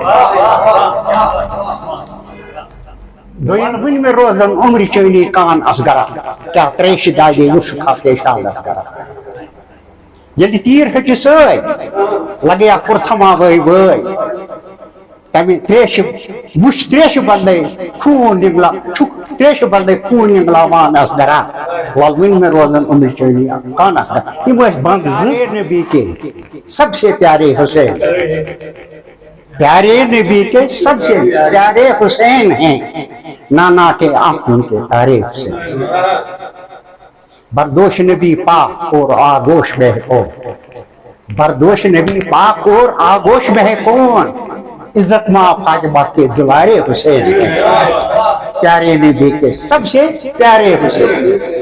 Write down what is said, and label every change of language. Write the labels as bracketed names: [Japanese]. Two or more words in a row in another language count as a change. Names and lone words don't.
[Kashmiri] دوٚیِم وٕنہِ مےٚ روزن عمرِ چٲنی کان اصغرا کیٛاہ تریشہِ دادے وٕچھُکھ شال اصغرا ییٚلہِ تیٖر ہیٚچہِ سۭتۍ لگیا کُرتھما وٲے وٲے تمہِ تریشہِ وٕچھ تریشہِ بدلے خوٗن نِگلا چھُکھ تریشہِ بدلے خوٗن نِگلاوان اصغرا وَل وٕنہِ مےٚ روزن عمرِ چٲنی کان اصغرا یِم ٲسۍ بنٛد زٕ [Urdu] نبی کے سب سے پیارے حسین پیارے نبی کے سب سے پیارے حسین ہیں نانا کے آنکھوں کے تارے حسین بردوش نبی پاک اور آگوش میں کون بردوش نبی پاک اور آگوش میں کون عزت ماں فاطمہ کے دلارے حسین ہیں پیارے نبی کے سب سے پیارے حسین